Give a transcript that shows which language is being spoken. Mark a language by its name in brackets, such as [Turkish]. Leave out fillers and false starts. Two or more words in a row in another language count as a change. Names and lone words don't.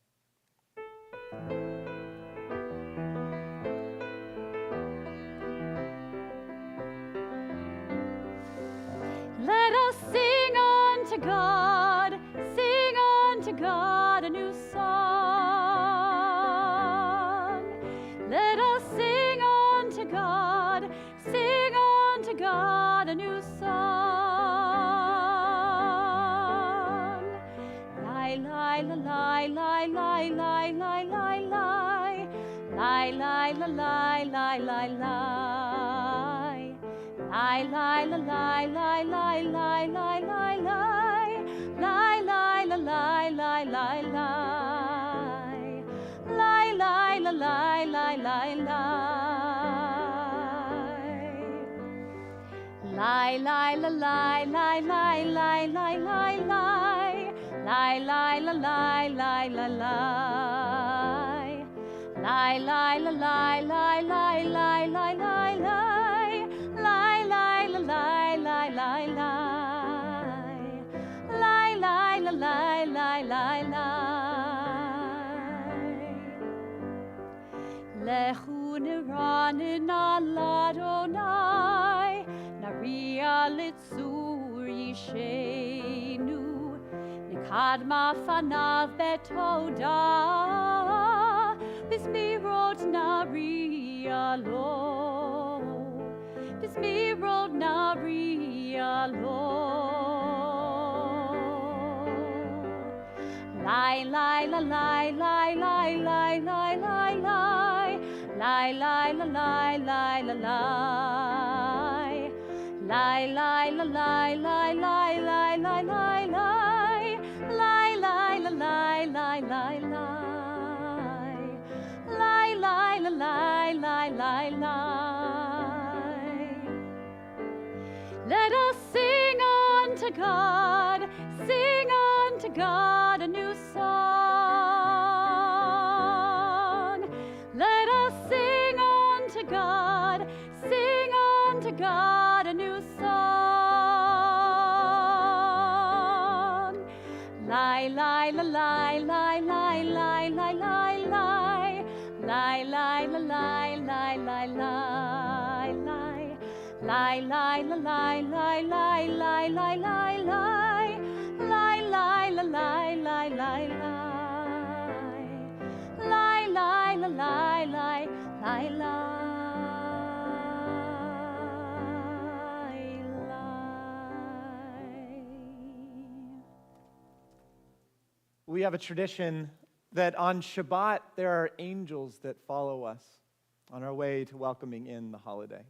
[English] Let us sing unto God a new song. Let us sing unto God a new song. Lie, lie, la, lie, lie, lie, lie, lie, lie, lie. Lie, lie, la, lie, lie, lie, lie. Lie, lie, la, lie, lie, lie, lie, lie, lie, lie. Lie, lie, la, lie, lie, lie, lie. Lie, lie, la, lie, lie, lie, Lai lai la lai lai lai lai lai lai lai. Lai lai la lai lai lai lai. Lai lai la lai lai lai lai lai lai lai. Lai lai la lai lai lai lai. Lai lai la lai lai lai lai. [Hebrew] לכו נרננה אל אדוני, נריעה לצור ישענו נקדמה פניו בתודה בזמירות נריע לו בזמירות נריע לו. Lai lai la lai lai lai lai lai lai lai. Lai lai la lai lai la lai. Lai lai la lai lai lai lai lai lai lai. Lai lai la lai lai lai lai. Lai lai la lai lai lai lai. [English] Let us sing unto God, sing unto God a new song. Let us sing unto God, sing unto God a new song. Lai lai la lai lai lai lai lai lai lai. Lai lai la lai lai lai lai lai. Lai lai la lai lai lai lai lai lai lai. Lai lai la lai lai lai lai. Lai lai la lai lai lai lai. We have a tradition that on Shabbat there are angels that follow us on our way to welcoming in the holiday.